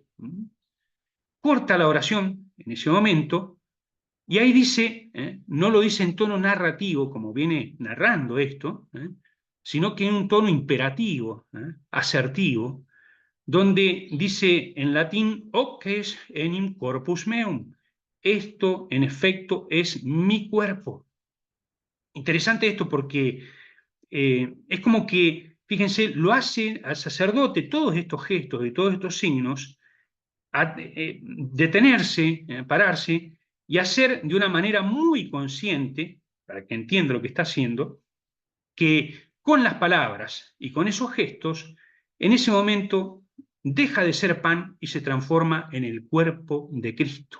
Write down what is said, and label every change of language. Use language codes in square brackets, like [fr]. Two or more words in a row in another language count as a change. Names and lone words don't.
[es] Corta la oración en ese momento y ahí dice, no lo dice en tono narrativo como viene narrando esto, sino que en un tono imperativo, asertivo, donde dice en latín, [la] hoc es enim corpus meum. [es] Esto, en efecto, es mi cuerpo. Interesante esto porque es como que, fíjense, lo hace al sacerdote todos estos gestos y todos estos signos, detenerse, pararse y hacer de una manera muy consciente, para que entienda lo que está haciendo, que con las palabras y con esos gestos, en ese momento deja de ser pan y se transforma en el cuerpo de Cristo.